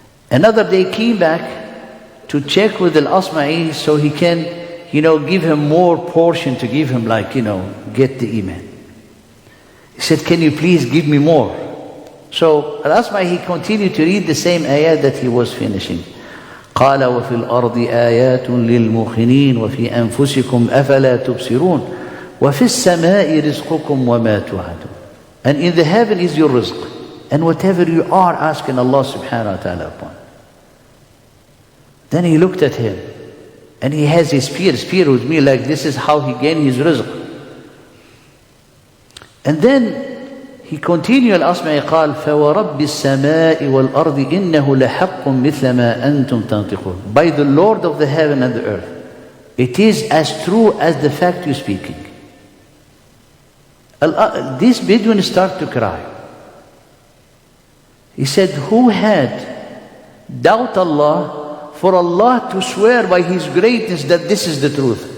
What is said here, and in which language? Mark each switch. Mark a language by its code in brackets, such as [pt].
[en] Another day came back to check with Al-Asma'i so he can, give him more portion to give him get the iman. He said, "Can you please give me more?" So Al-Asma'i, he continued to read the same ayat that he was finishing. [ar] قال وفي الأرض آيات للموقنين وفي أنفسكم أفلا تبصرون وفي السماء رزقكم وما توعدون. [en] And in the heaven is your rizq, and whatever you are asking Allah subhanahu wa ta'ala upon. Then he looked at him, and he has his spear with me, like this is how he gained his rizq. And then he continued, [ar] Al-Asma'i قال فَوَرَبِّ السَّمَاءِ وَالْأَرْضِ إِنَّهُ لَحَقٌّ مِثْلَ مَا أَنْتُمْ تَنْطِقُونَ. [en] By the Lord of the heaven and the earth, it is as true as the fact you're speaking. This Bedouin started to cry. He said, "Who had doubt Allah for Allah to swear by His greatness that this is the truth?